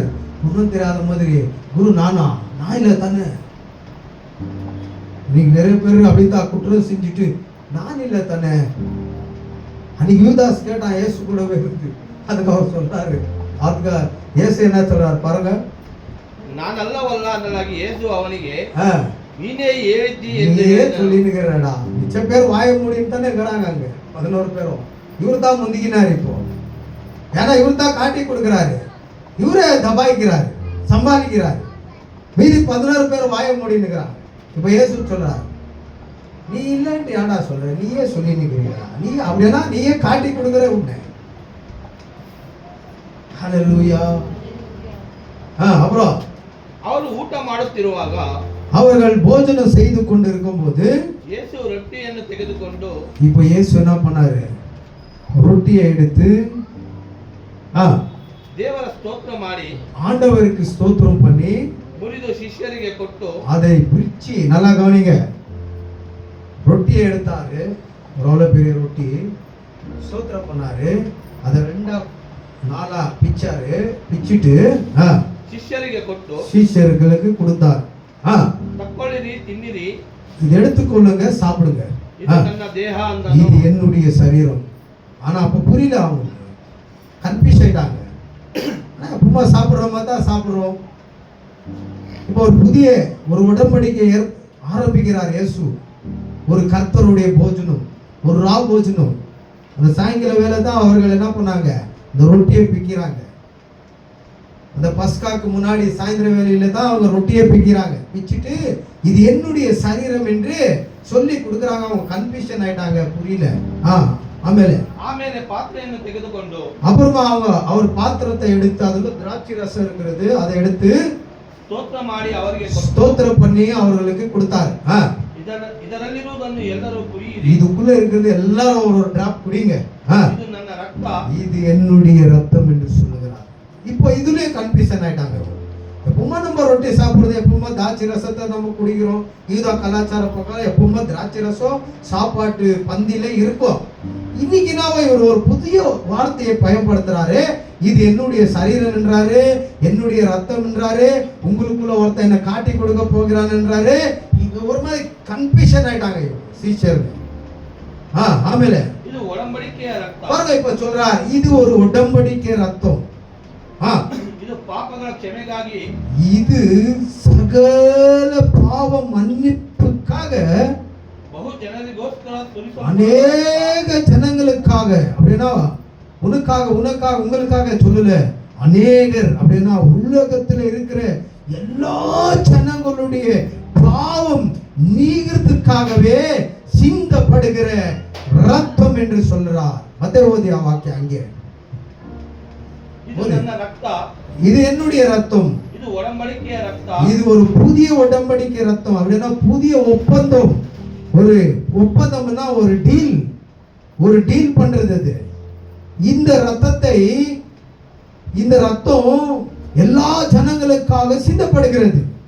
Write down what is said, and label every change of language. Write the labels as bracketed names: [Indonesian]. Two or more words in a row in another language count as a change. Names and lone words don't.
[Tamil] ஒன்றும் தெரியாத மாதிரி, குரு நானா, நான் இல்லை தானே. நீங்க நிறைய பேர் அப்படித்தான் குற்றம் செஞ்சுட்டு நான் இல்லை தானே. அன்னைக்கு யூதாஸ் கேட்டான், இயேசு கூடவே இருக்கு. அதுக்கு அவர் சொல்றாரு, அதுக்கு இயேசு என்ன சொல்றாரு பாருங்க, [Kannada] ನಾನ್ ಅಲ್ಲವಲ್ಲ ಅನ್ನಲಾಗಿ ಯೇಸು ಅವನಿಗೆ ನೀನೇ ಹೇಳಿದ್ದಿ ಎಂದು [Tamil] சொல்லினுக்கிறடா. மிச்ச பேர் வாய மூடின்னு தானே இருக்கிறாங்க அங்க 11 பேரும். இவர் தான் முந்திக்கினார் இப்போ. ஏன்னா இவர் தான் காட்டி கொடுக்கிறாரு, இவரே தபாய்க்கிறாரு, சம்பாதிக்கிறாரு. மீதி 11 பேர் வாய மூடினுக்கிறாங்க. இப்ப இயேசு சொல்றாரு, நீ இல்லைன்ட்டு ஏன்டா சொல்ற, நீயே சொல்லி நிக்கிறீங்களா, நீ அப்படின்னா நீயே காட்டி கொடுக்கிற உன்னை. ஹல்லேலூயா. அப்புறம் [Kannada] ಅವರು ಊಟ ಮಾಡುತ್ತಿರುವಾಗ [Tamil] அவர்கள் போஜனம் செய்து கொண்டிருக்கும் போது [Kannada] ಯೇಸು ರೊಟ್ಟಿಯನ್ನು ತೆಗೆದುಕೊಂಡು, [Tamil] இப்போ இயேசு என்ன பண்ணாரு, ரொட்டியை எடுத்து [Kannada] ದೇವರ ಸ್ತೋತ್ರ ಮಾಡಿ [Tamil] ஆண்டவருக்கு ஸ்தோத்திரம் பண்ணி [Kannada] ಮುರಿದು ಶಿಷ್ಯರಿಗೆ ಕೊಟ್ಟು, [Tamil] அதை பிரிச்சு நல்லா கவனிங்க, ரொட்டியை எடுத்தாரு, எவ்வளவு பெரிய ரொட்டி, ஸ்தோத்திரம் பண்ணாரு, அதை 2 பிச்சாரு, பிச்சிட்டு [Kannada] ಶಿಷ್ಯರಿಗೆ ಕೊಟ್ಟು [Tamil] சீஷர்களுக்கு கொடுத்தார். [Kannada] ತಕ್ಕೊಳ್ಳಿರಿ, ತಿನ್ನಿರಿ, [Tamil] இது எடுத்துக்கொள்ளுங்க, சாப்பிடுங்க, [Kannada] ಇದು ನನ್ನ ದೇಹ ಅಂದನು. [Tamil] இது என்னுடைய சரீரம். ஆனா அப்ப புரியல, அவங்க கன்ஃபியூஸ் ஆயிட்டாங்க. எப்பவுமே சாப்பிடுற மாதிரி தான் சாப்பிடுறோம். இப்போ ஒரு புதிய ஒரு உடன்படிக்கை ஆரம்பிக்கிறார் இயேசு. ஒரு கர்த்தருடைய போஜனம், ஒரு ரா போஜனம். அந்த சாயங்கால வேலை தான் அவர்கள் என்ன பண்ணாங்க, இந்த ரொட்டியை பிக்கிறாங்க. அந்த பஸ்காக்கு முன்னாடி சாயந்தர வேலையில தான் அவங்க ரொட்டியை பிக்கிறாங்க. பிச்சுட்டு இது என்னுடைய சரீரம் என்று சொல்லி கொடுக்குறாங்க. அவங்க கன்ஃபியூஷன் ஆயிட்டாங்க, புரியல. [Kannada] ಆಮೇಲೆ ಪಾತ್ರೆಯನ್ನು ತೆಗೆದುಕೊಂಡು, [Tamil] அப்புறமா அவர் பாத்திரத்தை எடுத்து, அதுல திராட்சை ரசம் இருக்கிறது, அதை எடுத்து [Kannada] ಸ್ತೋತ್ರ ಮಾಡಿ ಅವರಿಗೆ [Tamil] ஸ்தோத்திரம் பண்ணி அவர்களுக்கு கொடுத்தார். [Kannada] ಇದರಲ್ಲಿರುವುದನ್ನು ಎಲ್ಲರೂ ಕುಡಿಯಿರಿ, [Tamil] இதுக்குள்ள இருக்கிறது எல்லாரும் ஒரு டிராப் குடிங்க, [Kannada] ಇದು ನನ್ನ ರಕ್ತ, [Tamil] இது என்னுடைய ரத்தம் என்று சொல்லுகிறார். இப்போ இதுலயே கன்ஃபியூஷன் ஆயிட்டாங்க. எப்பவுமே நம்ம ரொட்டி சாப்பிடுறது, எப்பவுமே திராட்சை ரசத்தை நம்ம குடிக்கிறோம். இதுதான் கலாச்சார பிரகாரம் எப்பவுமே திராட்சை ரசம் சாப்பாட்டு பந்தியில இருக்கும். இன்னைக்கு நாம இவர் ஒரு புதிய வார்த்தையை பயன்படுத்துறாரு. இது என்னுடைய சரீரம் என்றாரு, என்னுடைய ரத்தம் என்றாரு, உங்களுக்குள்ள ஒருத்தன் என்ன காட்டி கொடுக்க போகிறான் என்றாரு. இது ஒரு மாதிரி கன்ஃபியூஷன் ஆயிட்டாங்க சீஷர்கள். [Kannada] ஆಮೇಲೆ ಇದು ಒಡಂಬಡಿಕೆಯ ರಕ್ತ, [Tamil] பாருங்க இப்ப சொல்றார், இது ஒரு உடன்படிக்கை ரத்தம். [Kannada] ಇದು ಪಾಪಗಳ ಕ್ಷಮೆಗಾಗಿ, [Tamil] இது சகல பாவ மன்னிப்புக்காக, [Kannada] ಬಹು ಜನರಿಗೋಸ್ಕರ ಸುರಿಸಲ್ಪಡುವ, [Tamil] அநேக ஜனங்களுக்காக. அப்படின்னா உனக்காக உங்களுக்காக சொல்லல, அநேகர் அப்படின்னா உலகத்துல இருக்கிற எல்லா ஜனங்களுடைய பாவம் நீங்கிறதுக்காகவே சிந்தப்படுகிற ரத்தம் என்று சொல்றார். மத்தேயு வாக்கியம் அங்கே, [Kannada] ಇದು ನನ್ನ ರಕ್ತ, [Tamil] இது என்னுடைய ரத்தம், [Kannada] ಇದು ಒಡಂಬಡಿಕೆಯ ರಕ್ತ. [Tamil] இது ஒரு புதிய உடன்படிக்கை ரத்தம். அப்படின்னா புதிய ஒப்பந்தம். ஒரு ஒப்பந்தம்னா ஒரு டீல் பண்றது. அது இந்த ரத்தத்தை, இந்த ரத்தம் எல்லா ஜனங்களுக்காக சிந்தப்படுகிறது.